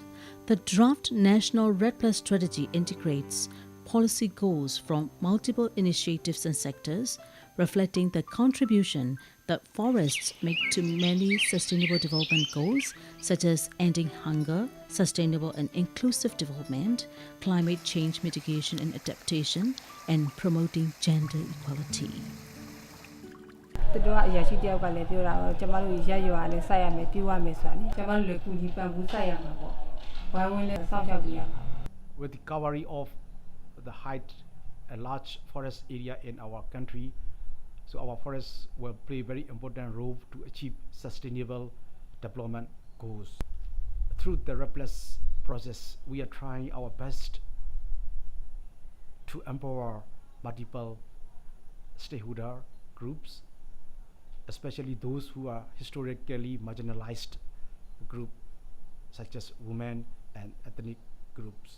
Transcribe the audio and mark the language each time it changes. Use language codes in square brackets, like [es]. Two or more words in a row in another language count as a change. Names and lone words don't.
[en] The draft national REDD strategy integrates policy goals from multiple initiatives and sectors, reflecting the contribution that forests make to many sustainable development goals, such as ending hunger, sustainable and inclusive development, climate change mitigation and adaptation, and promoting gender equality. [my] တတော်အရာရှိတယောက်ကလည်းပြောတာတော့ကျမတို့ရက်ရွာလည်းစိုက်ရမယ်ပြိုးရမယ်ဆိုတာလေကျမတို့လည်းကုညီပံ့ပိုးစိုက်ရမှာပေါ့ဝိုင်းဝန်းလည်းစောင့်ရှောက်ပြရမှာ [en] With the recovery of the height and large forest area in our country, so our forests will play a very important role to achieve sustainable development goals. Through the REDD process, we are trying our best to empower multiple stakeholder groups especially those who are historically marginalized group, such as women and ethnic groups.